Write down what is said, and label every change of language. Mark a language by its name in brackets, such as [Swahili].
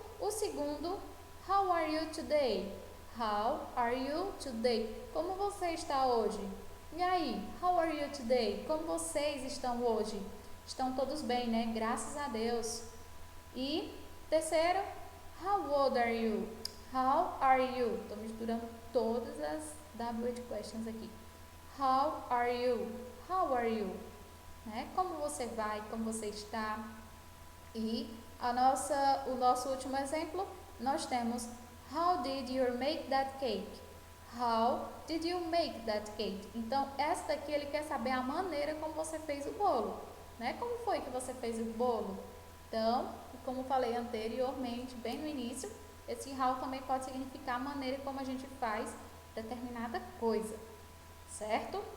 [Portuguese] O segundo, [English] how are you today? How are you today? [Portuguese] Como você está hoje? E aí, [English] how are you today? [Portuguese] Como vocês estão hoje? Estão todos bem, né? Graças a Deus. E terceiro, [English] how old are you? How are you? [Portuguese] Estou misturando todas as WH questions aqui. [English] How are you? How are you? [Portuguese] Né? Como você vai? Como você está? E o nosso último exemplo, nós temos [English] how did you make that cake? How did you make that cake? [Portuguese] Então, essa daqui ele quer saber a maneira como você fez o bolo. Né? Como foi que você fez o bolo? Então, como falei anteriormente, bem no início, esse how também pode significar a maneira como a gente faz determinada coisa, certo?